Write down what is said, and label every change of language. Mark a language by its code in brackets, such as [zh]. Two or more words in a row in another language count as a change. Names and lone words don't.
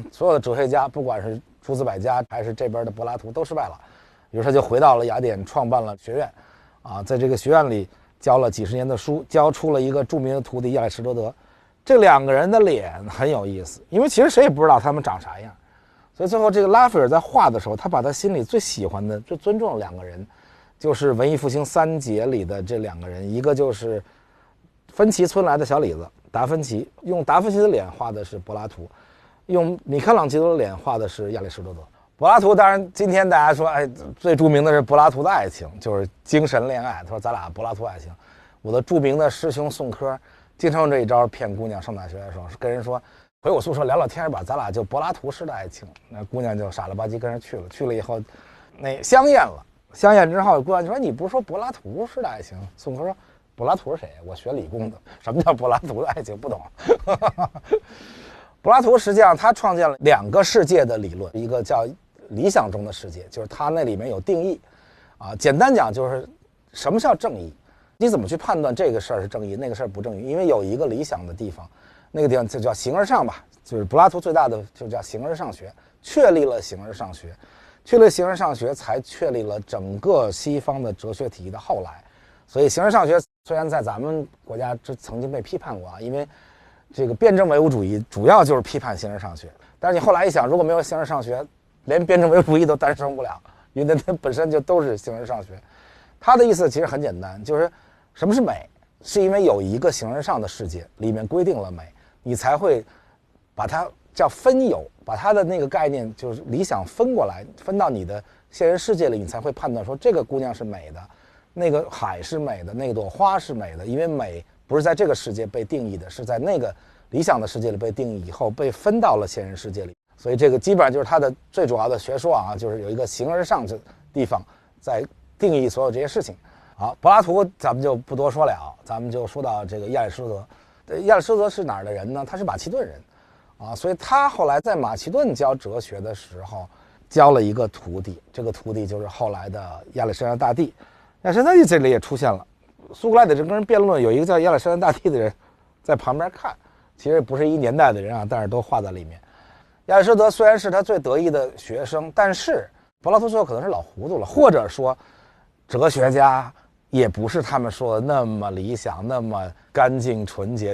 [zh] 所有的哲學家，不管是諸子百家還是這邊的柏拉圖都失敗了，於是他就回到了雅典，創辦了學院啊，在這個學院裡教了幾十年的書，教出了一個著名的徒弟亞里士多德。這兩個人的臉很有意思，因為其實誰也不知道他們長啥樣，所以最後這個拉斐爾在畫的時候，他把他心裡最喜歡的、最尊重的2個人，就是文藝復興3傑裡的這2個人，一個就是芬奇村來的小李子達芬奇，用達芬奇的臉畫的是柏拉圖，用米開朗基羅的臉畫的是亞里士多德。柏拉图当然今天大家說，哎，最著名的是柏拉圖的爱情，就是精神戀愛。他說咱俩柏拉图爱情。我的著名的师兄宋柯经常用这一招騙姑娘上大学的时候，跟人说回我宿舍聊聊天吧，咱俩就柏拉图式的爱情。那姑娘就傻了吧唧跟人去了，去了以后那相艳了，相艳之后姑娘就说你不是说柏拉图式的爱情？宋柯说柏拉图是谁？我学理工的，什麼叫柏拉圖的愛情？不懂。柏拉圖實際上他創建了2個世界的理論，一個叫理想中的世界，就是他那裡面有定義啊。簡單講就是什麼叫正義，你怎麼去判斷這個事兒是正義，那個事兒不正義？因為有一個理想的地方，那個地方就叫形而上吧，就是柏拉圖最大的就叫形而上學，確立了形而上學，確立形而上學才確立了整個西方的哲學體系的後來。所以形而上學雖然在咱們國家這曾經被批判過啊，因為這個辯證唯物主義主要就是批判形而上学，但是你後來一想，如果沒有形而上學，連辯證唯物主義都誕生不了，因為它本身就都是形而上学。他的意思其實很簡单，就是什麼是美，是因為有一個形而上的世界裡面規定了美，你才會把它叫分有，把它的那個概念就是理想分過來，分到你的現實世界裡，你才會判斷說這個姑娘是美的，那個海是美的，那朵花是美的。因為美不是在這個世界被定義的，是在那個理想的世界裡被定義以後被分到了現實世界裡。所以這個基本上就是它的最主要的學說啊，就是有一個形而上的地方在定義所有這些事情。好，柏拉圖咱們就不多說了，咱們就說到這個亞里士多德。亞里士多德是哪兒的人呢？他是馬其頓人啊，所以他後來在馬其頓教哲學的時候教了一個徒弟，這個徒弟就是後來的亞歷山大大帝。亞歷山大大帝這裡也出現了，蘇格拉底正跟人辯論，有一個叫亞歷山大大帝的人在旁邊看，其實不是一年代的人啊，但是都畫在裡面。亞里士多德雖然是他最得意的學生，但是柏拉圖最後可能是老糊塗了，或者說哲學家也不是他們說的那麼理想，那麼乾淨純潔。